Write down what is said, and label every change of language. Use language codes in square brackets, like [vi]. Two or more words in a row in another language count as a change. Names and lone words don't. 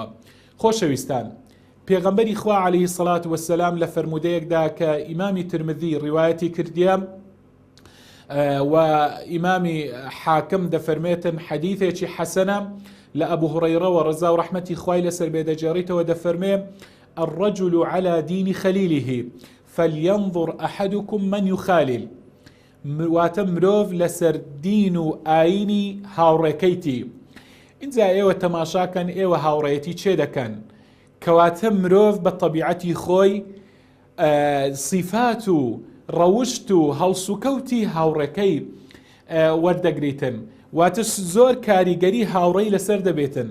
[ckb] خۆشەویستان، پێغەمبەری خوا [ar] عەلەیهی سەڵات وەسەلام [ckb] لە فەرمودەیەکدا کە ئیمامی ترمذی ڕیوایەتی کردیە و ئیمامی حاکم دەفەرمێتن حەدیثێکی حەسەنە لە ئەبوو هورەیرەوە ڕەزا و ڕەحمەتی خوای لەسەر بێ دەجێڕێتەوە، دەفەرمێ [ar] الرجل على دين خليله فلينظر أحدكم من يخالل. [ckb] واتە مرۆڤ لەسەر دین و ئاینی هاوڕێکەیتی. اینجا ئێوە تەماشاکەن ئێوە هاوڕێتی چێ دەکەن، کەواتە مرۆڤ بە طەبیعەتی خۆی صیفات و ڕەوشت و هەڵسوکەوتی هاوڕێکەی وەردەگریتن، واتە زۆر کاریگەری هاوڕێی لەسەر دەبێتن.